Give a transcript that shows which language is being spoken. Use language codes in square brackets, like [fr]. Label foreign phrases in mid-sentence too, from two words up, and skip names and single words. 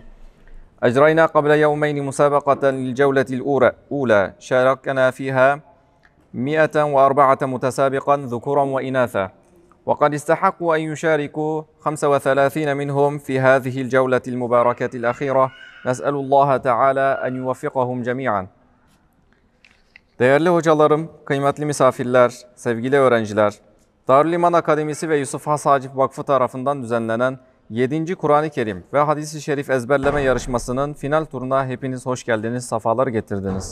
[ar] أجرينا قبل يومين مسابقة للجولة الأولى شاركنا فيها 104 متسابقا ذكورا وإناثا، وقد استحقوا أن يشاركوا 35 منهم في هذه الجولة المباركة الأخيرة. نسأل الله Teala أن يوفقهم جميعا. [tr] Değerli hocalarım, kıymetli misafirler, sevgili öğrenciler, Darül İman Akademisi ve Yusuf Has Hacip Vakfı tarafından düzenlenen 7. Kur'an-ı Kerim ve Hadis-i Şerif ezberleme yarışmasının final turuna hepiniz hoş geldiniz, safalar getirdiniz.